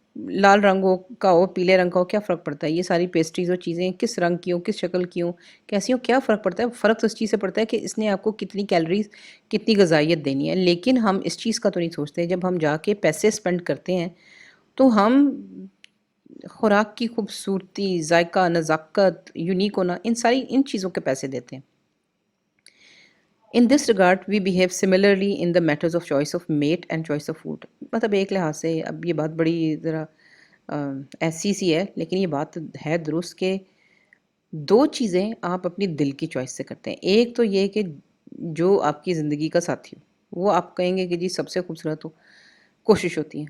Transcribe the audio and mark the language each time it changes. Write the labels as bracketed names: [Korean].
[Urdu] لال رنگ کا ہو، پیلے رنگ کا ہو، کیا فرق پڑتا ہے؟ یہ ساری پیسٹریز اور چیزیں کس رنگ کی ہوں، کس شکل کی ہوں، کیسی ہوں، کیا فرق پڑتا ہے؟ فرق تو اس چیز سے پڑتا ہے کہ اس نے آپ کو کتنی کیلریز، کتنی غذائیت دینی ہے. لیکن ہم اس چیز کا تو نہیں سوچتے. جب ہم جا کے پیسے اسپینڈ کرتے ہیں تو ہم خوراک کی خوبصورتی، ذائقہ، نزاکت، یونیک ہونا، ان چیزوں کے پیسے دیتے ہیں. [English] In this regard, we behave similarly in the matters of choice of mate and choice of food. [Urdu] مطلب ایک لحاظ سے اب یہ بات بڑی ذرا ایسی سی ہے، لیکن یہ بات ہے درست کہ دو چیزیں آپ اپنی دل کی چوائس سے کرتے ہیں. ایک تو یہ کہ جو آپ کی زندگی کا ساتھی ہو وہ آپ کہیں گے کہ جی سب سے خوبصورت ہو، کوشش ہوتی ہے.